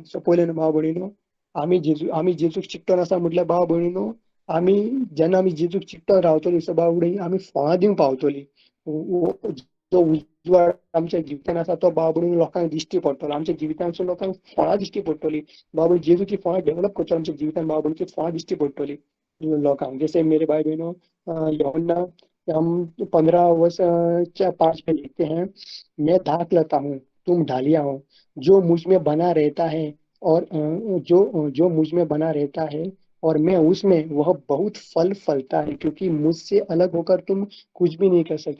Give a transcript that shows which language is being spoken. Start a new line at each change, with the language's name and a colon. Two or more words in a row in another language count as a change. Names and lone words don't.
Konkani: सो पयलें न्हू भाव भयणीनो, आमी जेजूक चिकटोन आसा म्हटल्यार भाव भयणीनो, आमी जेन्ना आमी जेजूक चिकटोन रावतली, सो भाव भयणी, आमी फळां दिवंक पावतली. जो उजवाड आमच्या जिवितान आसा तो भाव भयणी लोकांक दिश्टी पडटलो, आमच्या जिवितांतसून लोकांक फळां दिश्टी पडटली. भाव भयणी, जेजूची फळां डेव्हलप करतलो आमच्या जिवितान, भाव भयणीची फळां दिश्टी पडटली लोकांक.
Hindi: जैसे मेरे भाई बहनों, यूहन्ना हम 15 वर्स 5 में लिखते हैं, मैं दाख लता हूँ, तुम ढालिया हो, जो मुझ में बना रहता है, और जो जो मुझ में बना रहता है और मैं उसमें, वह बहुत फल फलता है, क्योंकि मुझसे अलग होकर तुम कुछ भी नहीं कर सकते।